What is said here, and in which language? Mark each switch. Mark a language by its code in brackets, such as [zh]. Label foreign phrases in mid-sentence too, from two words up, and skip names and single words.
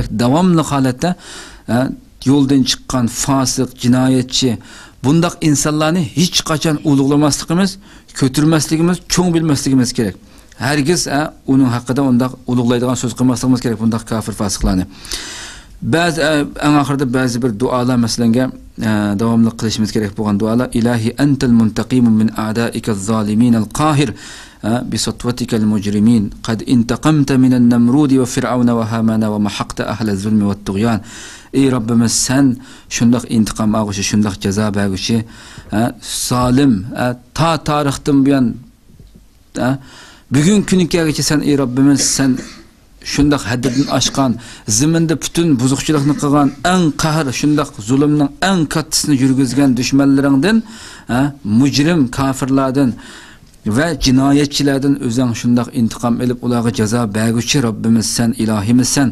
[uz] Davomli holatda yo'ldan chiqqan fosiq, jinoyatchi, bundaq insonlarni hech qachon ulug'lamasligimiz, ko'tirmasligimiz, cho'ng bilmasligimiz kerak. Hargiz uning haqida undaq ulug'laydigan so'z qilmasligimiz kerak bundaq kafir fosiqlarni. Ba'zi eng oxirida ba'zi bir duolar masalanga davomli qilishimiz kerak bo'lgan duolar: [ar] إلهي أنت المنتقم من أعدائك الظالمين القاهر بسطوتك المجرمين قد انتقمت من النمرود وفرعون وهامان ومحقت أهل الظلم والطغيان. [uz] Ey Rabbimiz, sen shundoq intiqom olguchi, shundoq jazo berguchi, zolim ta tarixdan buyon bugun kunigacha sen ey Rabbimiz, sen shundoq haddidan oshgan, zaminda butun buzuqchilikni qilgan, eng qahr, shundoq zulmning eng kattasini yurgizgan dushmanlaringdan, mujrim kafirlardan va jinoyatchilardan o'zing shundoq intiqom olib ularga jazo berguchi Robbimiz, sen ilohimizsan.